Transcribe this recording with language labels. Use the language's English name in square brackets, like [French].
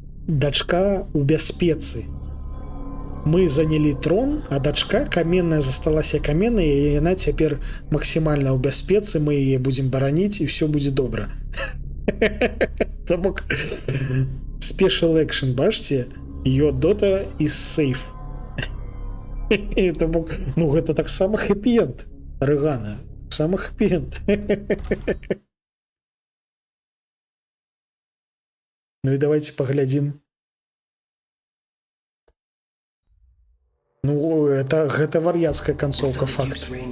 [Belarusian] Дачка ў бяспецы. мы занялі трон, а дачка каменная засталася каменнай, і яна цяпер максімальна ў бяспецы, мы яе будзем бараніць і все будзе добра. Таму [English] special action, [Belarusian] бачце, [English] your daughter is safe. [Belarusian] Таму, ну гэта таксама хэпі-энд Рэгана, таксама хэпі-энд. Ну і давайте паглядзім. Ну, гэта вар'яцкая канцоўка, факт.